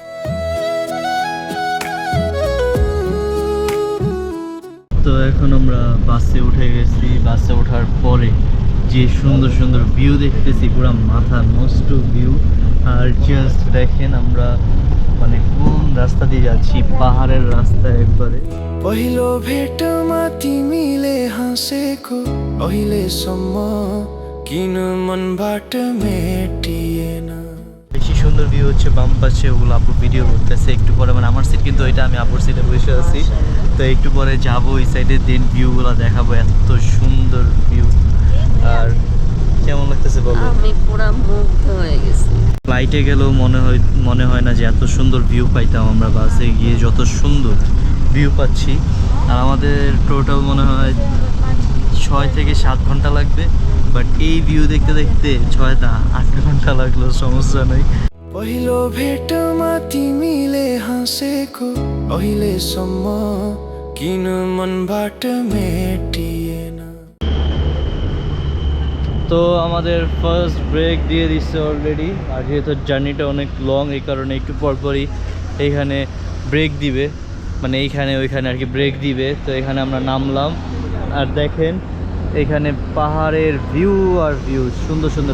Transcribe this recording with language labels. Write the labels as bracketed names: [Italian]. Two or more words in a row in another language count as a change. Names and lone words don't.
[Bangla] তো এখন আমরা বাসে উঠে গেছি। বাসে ওঠার পরে যে সুন্দর সুন্দর ভিউ দেখতেছি, পুরো মাথা নষ্ট ভিউ। আর জাস্ট দেখেন আমরা মানে কোন রাস্তা দিয়ে যাচ্ছি, পাহাড়ের রাস্তা একবারে। [Nepali] पहिलो भेटमा तिमीले हाँसेको अहिलेसम्म किन मनबाट मेटिएन। [Bangla] বেশি সুন্দর ভিউ হচ্ছে বাম পাশে, ওগুলো আপু ভিডিও করতেছে। একটু পরে মানে আমার সিট কিন্তু ওইটা, আমি আপুর সিটে বসে আছি। তো একটু পরে যাবো ওই সাইডে, দেন ভিউগুলো দেখাবো। এত সুন্দর ভিউ। আর কেমন লাগতেছে বলো? আমি পুরো মুগ্ধ হয়ে গেছি। ফ্লাইটে গেলেও মনে হয় না যে এত সুন্দর ভিউ পাইতাম আমরা বাসে গিয়ে, যত সুন্দর ভিউ পাচ্ছি। আর আমাদের টোটাল মনে হয় 6 থেকে 7 ঘন্টা লাগবে, বাট এই ভিউ দেখতে দেখতে 6 না 8 ঘন্টা লাগলো, সমস্যা নেই। [Nepali] पहिलो भेटमा तिमीले हाँसेको अहिलेसम्म किन मनबाट मेटिएन। [Bangla] তো আমাদের [English] first break [Bangla] দিয়ে দিচ্ছে অলরেডি। আর যেহেতু জার্নিটা অনেক লং, এই কারণে একটু পরপরই এইখানে ব্রেক দিবে, মানে এইখানে ওইখানে আর কি ব্রেক দিবে। তো এখানে আমরা নামলাম, আর দেখেন এখানে পাহাড়ের ভিউ আর ভিউ, সুন্দর সুন্দর।